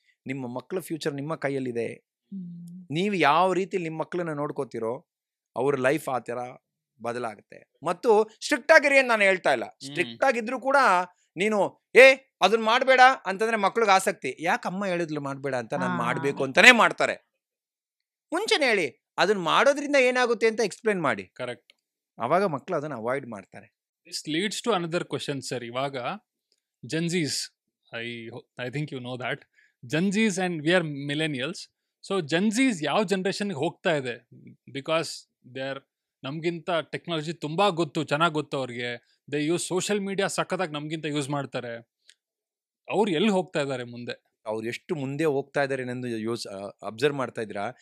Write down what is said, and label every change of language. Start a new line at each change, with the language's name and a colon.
Kannada: ನಿಮ್ಮ ಮಕ್ಕಳ ಫ್ಯೂಚರ್ ನಿಮ್ಮ ಕೈಯಲ್ಲಿದೆ. ನೀವು ಯಾವ ರೀತಿ ನಿಮ್ಮ ಮಕ್ಕಳನ್ನ ನೋಡ್ಕೋತಿರೋ ಅವ್ರ ಲೈಫ್ ಆ ಥರ ಬದಲಾಗುತ್ತೆ. ಮತ್ತು ಸ್ಟ್ರಿಕ್ಟ್ ಆಗಿರಿ ಅಂತ ನಾನು ಹೇಳ್ತಾ ಇಲ್ಲ. ಸ್ಟ್ರಿಕ್ಟ್ ಆಗಿದ್ರು ಕೂಡ ನೀನು ಅದನ್ನ ಮಾಡಬೇಡ ಅಂತಂದ್ರೆ ಮಕ್ಳಿಗೆ ಆಸಕ್ತಿ, ಯಾಕೆ ಅಮ್ಮ ಹೇಳಿದ್ಲು ಮಾಡಬೇಡ ಅಂತ, ನಾನು ಮಾಡಬೇಕು ಅಂತಾನೆ ಮಾಡ್ತಾರೆ. ಮುಂಚೆನೆ ಹೇಳಿ ಅದನ್ನ ಮಾಡೋದ್ರಿಂದ ಏನಾಗುತ್ತೆ ಅಂತ ಎಕ್ಸ್ಪ್ಲೇನ್ ಮಾಡಿ. ಕರೆಕ್ಟ್. ಅವಾಗ ಮಕ್ಕಳು ಅದನ್ನ ಅವಾಯ್ಡ್ ಮಾಡ್ತಾರೆ.
English: This leads to another question, sir. ಇವಾಗ Gen-Zs, I think you know that. Gen-Zs and we are millennials.
Kannada: So Gen-Zs ಯಾವ ಜನರೇಷನ್ಗೆ ಹೋಗ್ತಾ ಇದೆ? ಬಿಕಾಸ್ ನಮ್ಗಿಂತ ಟೆಕ್ನಾಲಜಿ ತುಂಬಾ ಚೆನ್ನಾಗಿ ಗೊತ್ತು ಅವ್ರಿಗೆ.
English: they use social media
Kannada: ಸಖತ್ತಾಗಿ ನಮ್ಗಿಂತ ಯೂಸ್ ಮಾಡ್ತಾರೆ. ಅವ್ರು ಎಲ್ಲಿ ಹೋಗ್ತಾ ಇದ್ದಾರೆ ಮುಂದೆ? ಅವ್ರು ಎಷ್ಟು ಮುಂದೆ ಹೋಗ್ತಾ ಇದ್ದಾರೆ ಎಂದು ಅಬ್ಸರ್ವ್ ಮಾಡ್ತಾ ಇದ್ದೀರಾ?